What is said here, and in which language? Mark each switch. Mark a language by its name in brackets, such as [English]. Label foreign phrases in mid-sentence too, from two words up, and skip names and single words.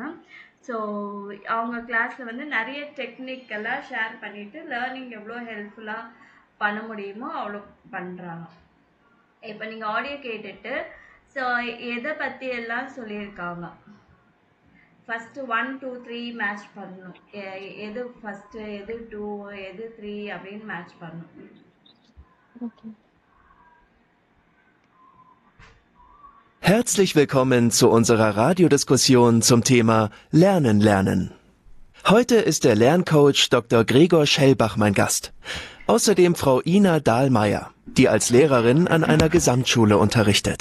[Tamil] ஸோ அவங்க கிளாஸில் வந்து நிறைய டெக்னிக்கெல்லாம் ஷேர் பண்ணிவிட்டு லேர்னிங் எவ்வளோ ஹெல்ப்ஃபுல்லாக பண்ண முடியுமோ அவ்வளோ பண்ணுறாங்க. இப்போ நீங்கள் ஆடியோ கேட்டுட்டு ஸோ எதை பற்றி எல்லாம் சொல்லியிருக்காங்க. ஃபஸ்ட்டு 1 2 3 மேட்ச் பண்ணணும். எது ஃபஸ்ட்டு, எது 2, எது 3 அப்படின்னு மேட்ச் பண்ணணும். [German] Herzlich willkommen zu unserer Radiodiskussion zum Thema Lernen. Heute ist der Lerncoach Dr. Gregor Schelbach mein Gast. Außerdem Frau Ina Dahlmeier, die als Lehrerin an einer Gesamtschule unterrichtet.